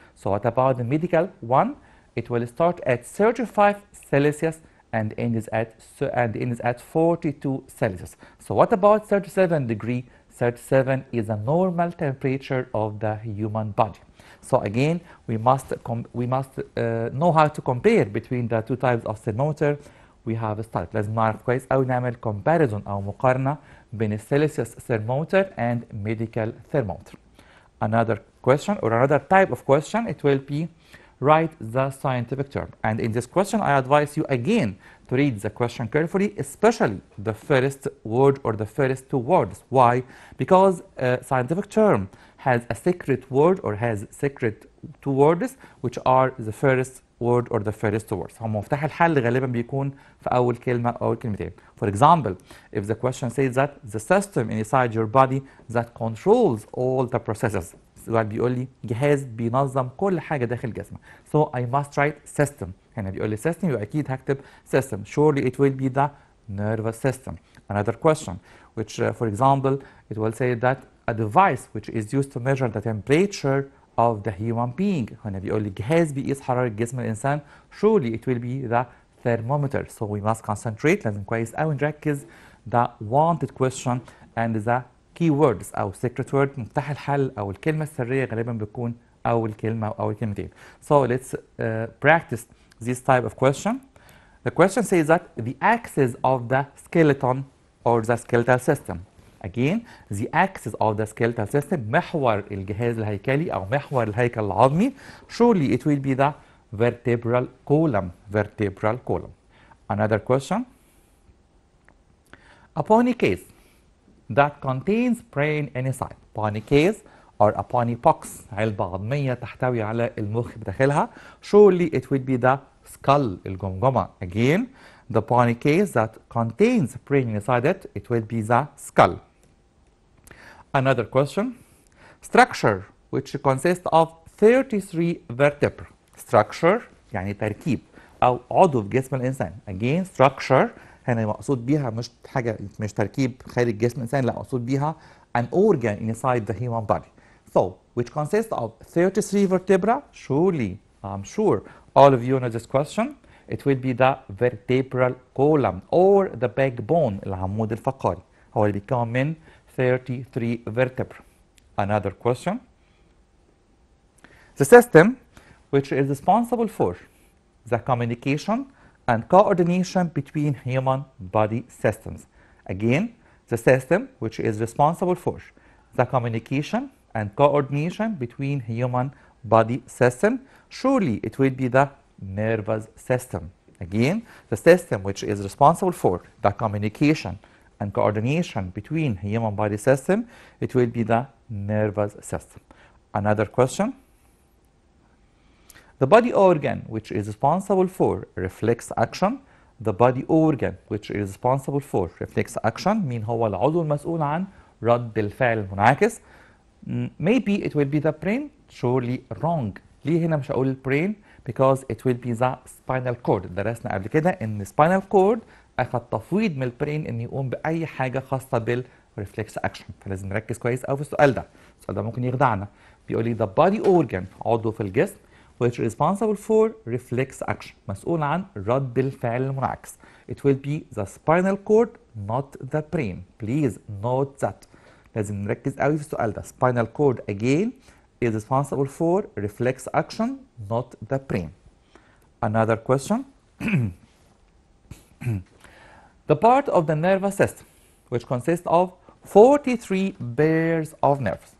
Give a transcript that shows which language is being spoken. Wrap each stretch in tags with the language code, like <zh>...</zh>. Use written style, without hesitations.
<en>So what about the medical one? It will start at 35 Celsius and ends at 42 Celsius. So what about 37 degree? 37 is a normal temperature of the human body. So again, we must know how to compare between the two types of thermometer. We have started.</en> <ar>لازم نعرف كويس أو نعمل comparison أو مقارنة بين السيلسيوس</ar> <en>thermometer and medical thermometer. Another question or another type of question, it will be write the scientific term. And in this question, I advise you again to read the question carefully, especially the first word or the first two words. Why? Because a scientific term has a secret word or has secret two words which are the first word or the first two words.</en> <ar>هم مفتاح الحل غالبا بيكون في أول كلمة أو أول كلمتين.</ar> <en>For example, if the question says that the system inside your body that controls all the processes.</en> <ar>السؤال بيقول لي جهاز بينظم كل حاجة داخل جسمك.</ar> <en>So I must write system.</en> <ar>هنا بيقول لي system يبقى أكيد هكتب system.</ar> <en>Surely it will be the nervous system. Another question which for example it will say that a device which is used to measure the temperature of the human being.</en> <ar>هنا بيقول لي جهاز بيقيس حرارة جسم الإنسان.</ar> <en>Surely it will be the thermometer. So we must concentrate.</en> <ar>لازم كويس أوي نركز</ar> <en>the wanted question and the keywords أو secret word.</en> <ar>مفتاح الحل أو الكلمة السرية غالبا بتكون أول كلمة أو أول كلمتين.</ar> <en>So let's practice this type of question. The question says that the axis of the skeleton or the skeletal system. Again, the axis of the skeletal system,</en> <ar>محور الجهاز الهيكلي أو محور الهيكل العظمي.</ar> <en>Surely it will be the vertebral column. Vertebral column. Another question. Upon a case that contains brain inside. Upon a case or upon a box.</en> <ar>علبة عظمية تحتوي على المخ بداخلها.</ar> <en>Surely it will be the skull.</en> <ar>الجمجمة.</ar> <en>Again, the upon case that contains brain inside it, it will be the skull. Another question. Structure which consists of 33 vertebrae.</en> <ar>Structure يعني تركيب أو عضو في جسم الإنسان. Again, structure هنا مقصود بيها مش تركيب خارج جسم الإنسان، لا مقصود بيها</ar> <en>an organ inside the human body. So, which consists of 33 vertebrae. Surely, I'm sure all of you know this question. It will be the vertebral column or the backbone.</en> <ar>العمود الفقري هو اللي بيتكون من 33 vertebrae.</ar> <en>Another question. The system which is responsible for the communication and coordination between human body systems. Again, the system which is responsible for the communication and coordination between human body system. Surely it will be the nervous system. Again, the system which is responsible for the communication and coordination between human body system, it will be the nervous system. Another question. The body organ which is responsible for reflex action. The body organ which is responsible for reflex action.</en> <ar>مين هو العضو المسؤول عن رد الفعل المنعكس؟</ar> <en>Maybe it will be the brain. Surely wrong.</en> <ar>ليه هنا مش هقول</ar> <en>brain؟ Because it will be the spinal cord.</en> <ar>درسنا قبل كده ان spinal cord اخذ تفويض من البرين ان يقوم باي حاجه خاصه بالريفلكس اكشن. فلازم نركز كويس قوي في السؤال ده. السؤال ده ممكن يخدعنا. بيقول لي</ar> <en>the body organ</en> <ar>عضو في الجسم</ar> <en>which is responsible for reflex action.</en> <ar>مسؤول عن رد الفعل المنعكس.</ar> <en>It will be the spinal cord not the brain. Please note that.</en> <ar>لازم نركز قوي في السؤال ده.</ar> <en>Spinal cord again is responsible for reflex action not the brain. Another question. The part of the nervous system which consists of 43 pairs of nerves.</en>